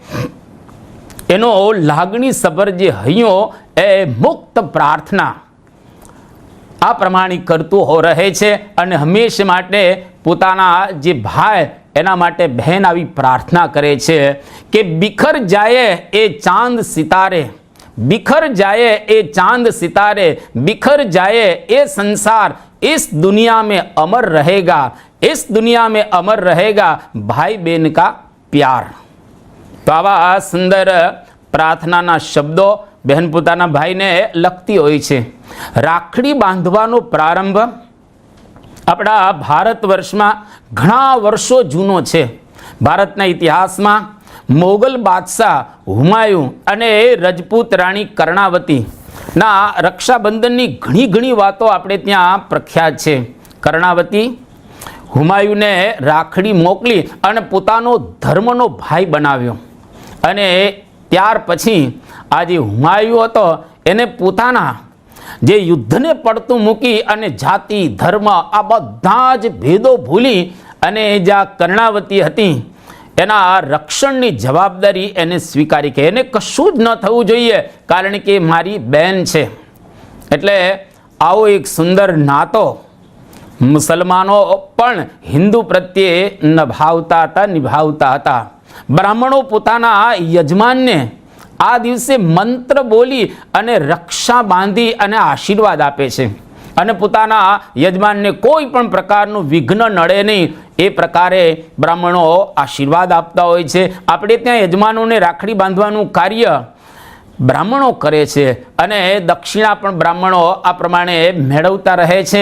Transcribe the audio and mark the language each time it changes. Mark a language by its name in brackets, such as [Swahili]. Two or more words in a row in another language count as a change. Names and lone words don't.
[Gujarati] એનો લાગણી સભર જે હૈયો એ મુક્ત પ્રાર્થના આ પ્રમાણે કરતું રહે છે અને હંમેશા માટે પોતાના જે ભાઈ એના માટે બહેન આવી પ્રાર્થના કરે છે કે [Hindi] बिखर जाए ये चांद सितारे, बिखर जाए ये चांद सितारे, बिखर जाए ये संसार, इस दुनिया में अमर रहेगा, इस दुनिया में अमर रहेगा भाई बहन का प्यार. [Gujarati] તો આવા સુંદર પ્રાર્થના શબ્દો બહેન પોતાના ભાઈ ને લખતી હોય છે. રાખડી બાંધવાનો પ્રારંભ આપણા ભારત વર્ષ માં ઘણા વર્ષો જૂનો છે. ભારતના ઇતિહાસ માં મોગલ બાદશાહ હુમાયૂં અને રજપૂત રાણી કર્ણાવતી ના રક્ષાબંધન ની ઘણી ઘણી વાતો આપણે ત્યાં પ્રખ્યાત છે. કર્ણાવતી હુમાયૂં ને રાખડી મોકલી અને પોતાનો ધર્મનો ભાઈ બનાવ્યો અને ત્યાર પછી આ જે હુમાયૂં હતો એણે પોતાના જે યુદ્ધને પડતું મૂકી અને જાતિ ધર્મ આ બધા જ ભેદો ભૂલી અને જ્યાં કર્ણાવતી હતી એના રક્ષણની જવાબદારી એણે સ્વીકારી કે એને કશું જ ન થવું જોઈએ કારણ કે મારી બેન છે. એટલે આવો એક સુંદર નાતો મુસલમાનો પણ હિંદુ પ્રત્યે નિભાવતા હતા. બ્રાહ્મણો પોતાના યજમાન ને આ દિવસે મંત્ર બોલી અને રક્ષા બાંધી અને આશીર્વાદ આપે છે અને પોતાના યજમાનને કોઈ પણ પ્રકારનું વિઘ્ન નડે નહીં એ પ્રકારે બ્રાહ્મણો આશીર્વાદ આપતા હોય છે. આપણે ત્યાં યજમાનોને રાખડી બાંધવાનું કાર્ય બ્રાહ્મણો કરે છે અને દક્ષિણા પણ બ્રાહ્મણો આ પ્રમાણે મેળવતા રહે છે.